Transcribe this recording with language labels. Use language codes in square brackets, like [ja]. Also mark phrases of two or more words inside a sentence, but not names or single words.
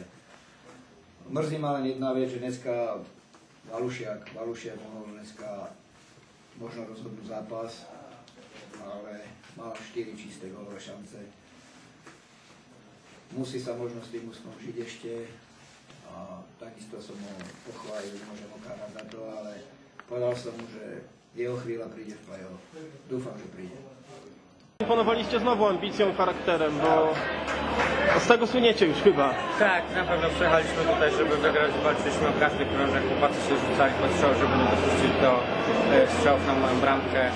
[sk] Mrzí ma len jedna vec, že dneska Valušiak mohol dneska možno rozhodnúť zápas, ale mal 4 čisté gólové šance. Musí sa možno s tým mužstvom žiť ešte a takisto som ho pochválil, môžem okárať za to, ale povedal som mu, [pl] że jeho chwila przyjdzie w play-off. Dúfam, że przyjdzie. Imponowaliście znowu ambicją, charakterem, bo z tego słyniecie już chyba. Tak, na pewno przyjechaliśmy tutaj, żeby wygrać, walczyliśmy o każdy krążek, chłopacy się rzucali pod strzał, żeby nie dopuścić do strzałów na moją bramkę.